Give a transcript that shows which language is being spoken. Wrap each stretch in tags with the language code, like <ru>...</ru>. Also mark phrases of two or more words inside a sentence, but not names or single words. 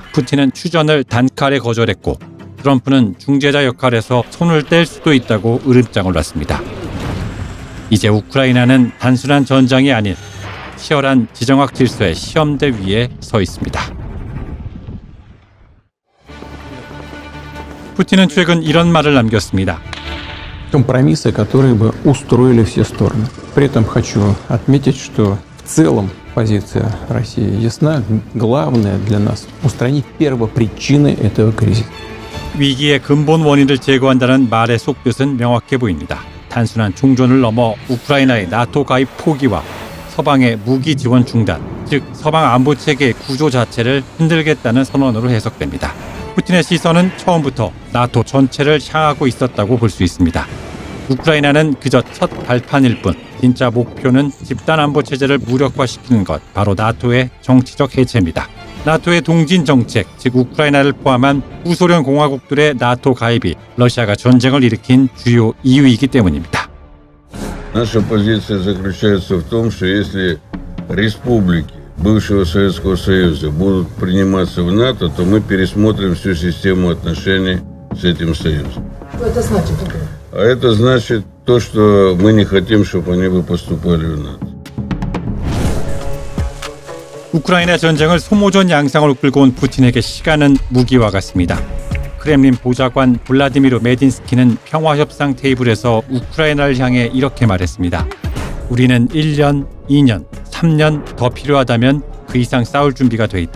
<ko>푸틴은 휴전을 단칼에 거절했고 트럼프는 중재자 역할에서 손을 뗄 수도 있다고 으름장을 놨습니다. 이제 우크라이나는 단순한 전장이 아닌 치열한 지정학 질서의 시험대 위에 서 있습니다. 푸틴은 최근 이런 말을 남겼습니다.</ko> <ru>Компромиссы, которые бы устроили все стороны. При этом хочу отметить, что в целом позиция России ясна. Главное для нас – устранить первопричины этого кризиса.</ru> <ko>위기의 근본 원인을 제거한다는 말의 속뜻은 명확해 보입니다. 단순한 종전을 넘어 우크라이나의 나토 가입 포기와 서방의 무기 지원 중단, 즉 서방 안보 체계의 구조 자체를 흔들겠다는 선언으로 해석됩니다. 푸틴의 시선은 처음부터 나토 전체를 향하고 있었다고 볼 수 있습니다. 우크라이나는 그저 첫 발판일 뿐 진짜 목표는 집단 안보 체제를 무력화시키는 것, 바로 나토의 정치적 해체입니다. 나토의 동진 정책, 즉 우크라이나를 포함한 후소련 공화국들의 나토 가입이 러시아가 전쟁을 일으킨 주요 이유이기 때문입니다.</ko> <ru>Наша позиция заключается в том, что если республики бывшего Советского Союза будут приниматься в НАТО, то мы пересмотрим всю систему отношений с этим союзом. Это значит? А это значит то, что мы не хотим, чтобы они бы поступали в НАТО.</ru> <ko>우크라이나 전쟁을 소모전 양상으로 끌고 온 푸틴에게 시간은 무기와 같습니다. 크렘린 보좌관 블라디미르 메딘스키는 평화협상 테이블에서 우크라이나를 향해 이렇게 말했습니다. 우리는 1년, 2년, 3년 더 필요하다면 그 이상 싸울 준비가 돼 있다.</ko>